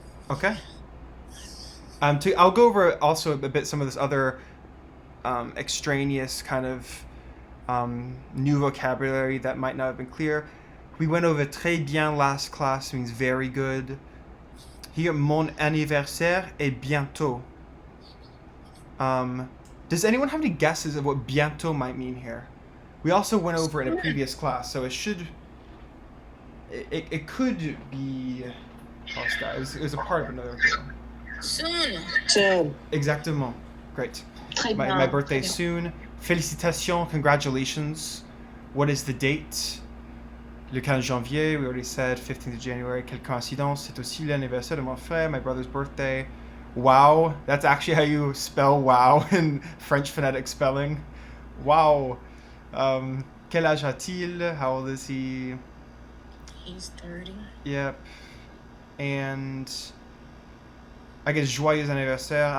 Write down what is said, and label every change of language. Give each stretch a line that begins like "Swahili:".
English: Okay. I'll go over also a bit some of this other extraneous kind of new vocabulary that might not have been clear. We went over
French: très bien
English: last class, means very good. Here,
French: mon anniversaire est bientôt.
English: Does anyone have any guesses of what bientôt might mean here? We also went over it in a previous class, so it could be lost out. It was a part of another thing. Soon.
French: Exactement.
English: Great.
French: Très bien.
English: My birthday is soon.
French: Félicitations,
English: congratulations. What is the date?
French: Le 15 janvier,
English: we already said 15th of January.
French: Quelle coïncidence, c'est aussi l'anniversaire de mon frère,
English: my brother's birthday. Wow, that's actually how you spell wow in French phonetic spelling. Wow.
French: Quel âge a-t-il?
English: How old is he? He's 30. Yep. And I guess
French: joyeux anniversaire.